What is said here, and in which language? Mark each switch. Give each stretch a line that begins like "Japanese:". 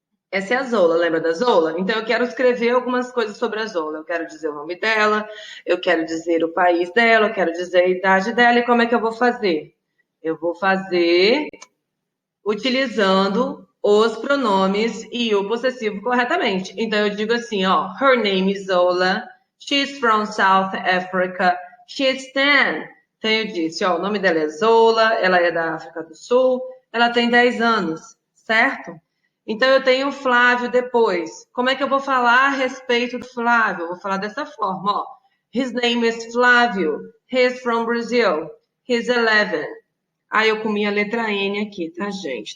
Portuguese: Essa é a Zola, lembra da Zola? Então, eu quero escrever algumas coisas sobre a Zola. Eu quero dizer o nome dela, eu quero dizer o país dela, eu quero dizer a idade dela. E como é que eu vou fazer? Eu vou fazer utilizando os pronomes e o possessivo corretamente. Então, eu digo assim, ó,
English: her name is Zola, she's from South Africa, she's 10.
Portuguese: Então, eu disse, ó, o nome dela é Zola, ela é da África do Sul, ela tem 10 anos, certo? Então, eu tenho o Flávio depois. Como é que eu vou falar a respeito do Flávio? Eu vou falar dessa forma, ó.
English: His name is Flávio. He's from Brazil. He's 11.
Portuguese: Ah, eu comi a letra N aqui, tá, gente?